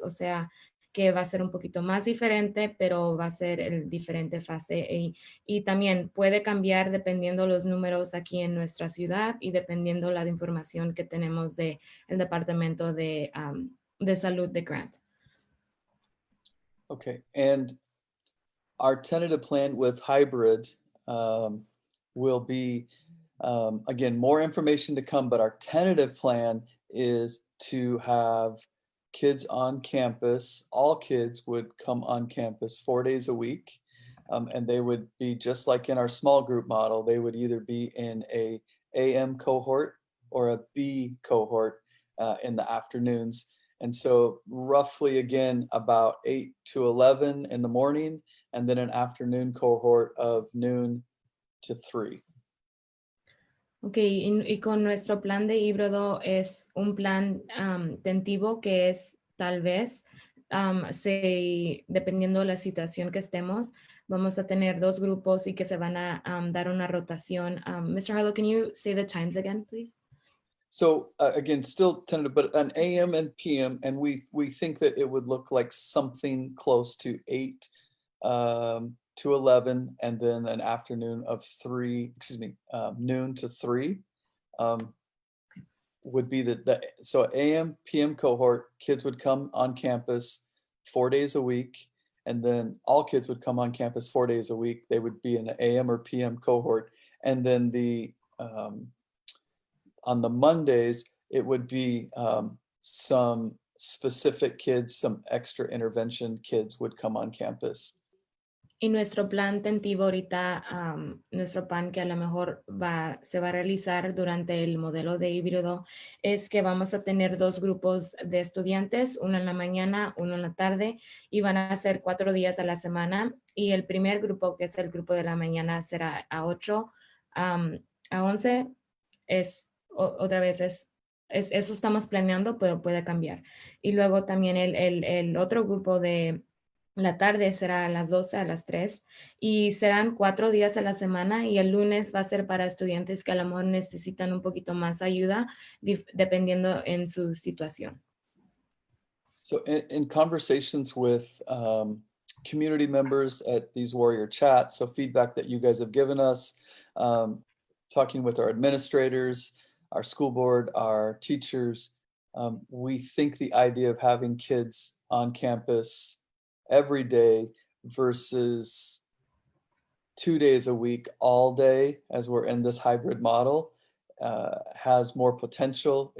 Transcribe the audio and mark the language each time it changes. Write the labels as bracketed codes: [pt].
[es] O sea, que va a ser un poquito más diferente, pero va a ser el diferente fase. Y también puede cambiar dependiendo los números aquí en nuestra ciudad y dependiendo la información que tenemos del Departamento de Salud de Grant. [en] Okay, and our tentative plan with hybrid will be, again, more information to come, but our tentative plan is to have kids on campus. All kids would come on campus 4 days a week, and they would be just like in our small group model. They would either be in a AM cohort or a B cohort in the afternoons. And so roughly, again, about 8 to 11 in the morning, and then an afternoon cohort of noon to 3. [es] Ok, y con nuestro plan de híbrido es un plan tentativo que es tal vez, dependiendo de la situación que estemos, vamos a tener 2 grupos y que se van a dar una rotación. [en] Mr. Harlow, can you say the times again, please? So again, still tentative, but an AM and PM, and we think that it would look like something close to 8 to 11, and then an afternoon of 3, noon to 3 would be so AM, PM cohort, kids would come on campus 4 days a week, and then all kids would come on campus 4 days a week. They would be in the AM or PM cohort, and then on the Mondays, it would be some specific kids, some extra intervention kids would come on campus. [es] Y nuestro plan tentativo ahorita, nuestro plan que a lo mejor se va a realizar durante el modelo de híbrido, es que vamos a tener 2 grupos de estudiantes, uno en la mañana, uno en la tarde, y van a ser 4 días a la semana. Y el primer grupo, que es el grupo de la mañana, será a 8, a 11. Otra vez, eso estamos planeando, pero puede cambiar. Y luego también el otro grupo de la tarde será a las 12 a las 3 y serán 4 días a la semana y el lunes va a ser para estudiantes que a lo mejor necesitan un poquito más ayuda dependiendo en su situación. [en] So in conversations with community members at these warrior chats, so feedback that you guys have given us, talking with our administrators, our school board, our teachers, we think the idea of having kids on campus every day versus 2 days a week all day, as we're in this hybrid model, has more potential.